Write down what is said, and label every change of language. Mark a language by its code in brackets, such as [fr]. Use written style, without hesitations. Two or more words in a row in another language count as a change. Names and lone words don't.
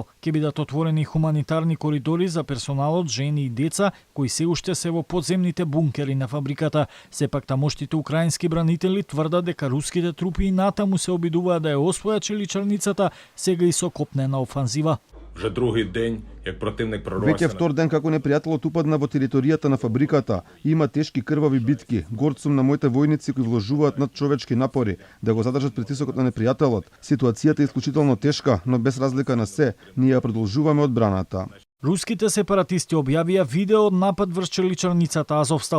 [mk] Ќе бидат отворени хуманитарни коридори за персоналот, жени и деца кои се уште се во подземните бункери на фабриката. Сепак тамоштите украински бранители тврдат дека руските трупи и натаму се обидуваат да ја освојат челичарницата, сега и со копнена офанзива. [uk] Вже другий день, як противник прорвався. [mk] Веќе втор ден како непријателот упадна во територијата на фабриката. Има тешки крвави битки. Горд сум на моите војници кои вложуваат надчовечки напори да го задржат притисокот на непријателот. Ситуацијата е исклучително тешка, но без разлика на се, ние ја продолжуваме одбраната. Руските сепаратисти објавија видео од напад врз челичарницата Азовстал.